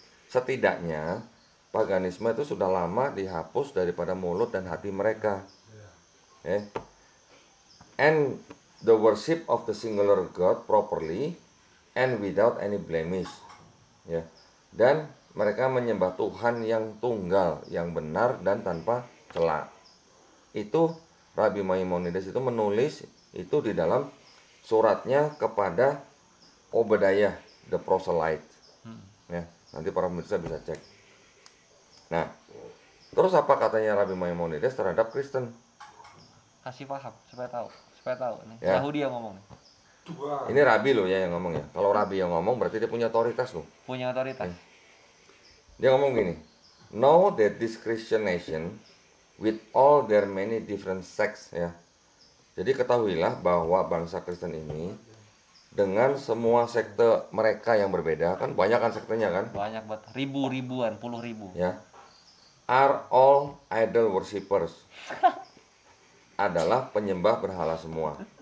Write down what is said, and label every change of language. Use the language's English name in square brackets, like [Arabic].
[Indonesian] Setidaknya paganisme itu sudah lama dihapus daripada mulut dan hati mereka. [English] And the worship of the singular God properly and without any blemish. [Indonesian] Ya. Dan mereka menyembah Tuhan yang tunggal, yang benar dan tanpa cela. Itu Rabbi Maimonides itu menulis itu di dalam suratnya kepada Obadiah the Proselyte. Ya, nanti para pemirsa bisa cek. Nah, terus apa katanya Rabbi Maimonides terhadap Kristen? Kasih paham supaya tahu nih. Ya. Yahudi yang ngomong nih. Dua. Ini Rabbi loh ya yang ngomong ya. Kalau Rabbi yang ngomong berarti dia punya otoritas loh. Punya otoritas. Dia ngomong gini, [English] know that this Christian nation with all their many different sects [Indonesian] ya. Jadi ketahuilah bahwa bangsa Kristen ini dengan semua sekte mereka yang berbeda, kan banyak kan sektenya kan? Banyak banget, ribuan, puluh ribu. Ya. [English] Are all idol worshippers. [Indonesian] Adalah penyembah berhala semua.